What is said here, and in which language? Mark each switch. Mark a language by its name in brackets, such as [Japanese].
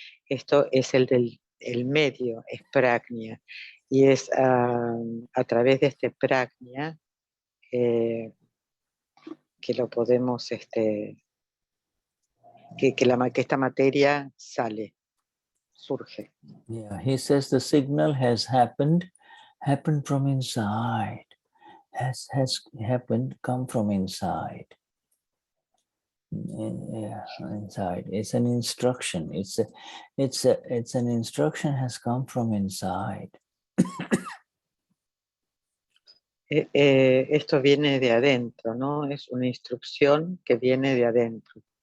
[Spanish] Esto es el medio, es prajna, y es a través de este prajna que lo podemos, que esta materia surge. [English] Yeah, he says the signal has happened from inside, has happened, come from inside. Yeah, inside. It's an instruction. It's an instruction has come from inside. [Spanish] Esto viene de adentro, ¿no? Es una instrucción que viene de adentro.